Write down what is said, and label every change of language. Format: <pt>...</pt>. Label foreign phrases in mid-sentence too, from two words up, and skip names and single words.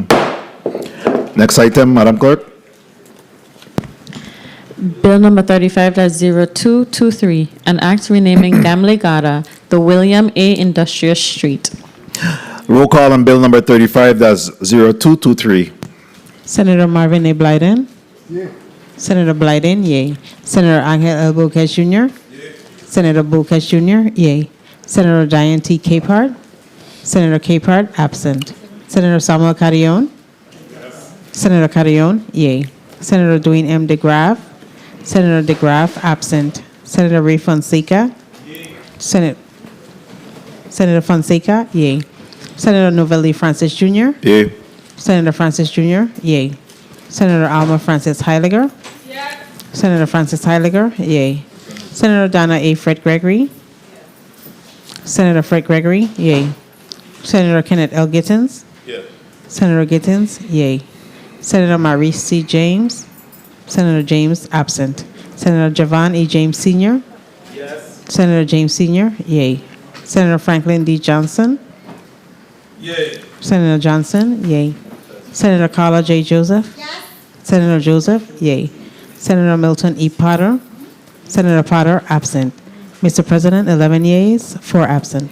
<en>Next item, Madam Clerk. Bill number 35-0223, an act renaming Gamlegada the William A. Industrious Street. Roll call on Bill number 35-0223. Senator Marvin A. Blyden. Senator Blyden, yay. Senator Angel L. Bocage Jr. Senator Bocage Jr., yay. Senator Diane T. Capehart. Senator Capehart, absent. Senator Samuel Carrion. Senator Carrion, yay. Senator Dwayne M. DeGraff. Senator DeGraff, absent. Senator Ray Fonseca. Senator Fonseca, yay. Senator Novell E. Francis Jr. Yay. Senator Francis Jr., yay. Senator Alma Francis Heiliger. Senator Francis Heiliger, yay. Senator Donna A. Fred Gregory. Senator Fred Gregory, yay. Senator Kenneth L. Gittins. Senator Gittins, yay. Senator Maurice C. James. Senator James, absent. Senator Javon E. James Sr. Senator James Sr., yay. Senator Franklin D. Johnson. Yay. Senator Johnson, yay. Senator Carla J. Joseph? Yes. Senator Joseph, yay. Senator Milton E. Potter? Senator Potter, absent. Mr. President, 11 yeas, 4 absent.</en>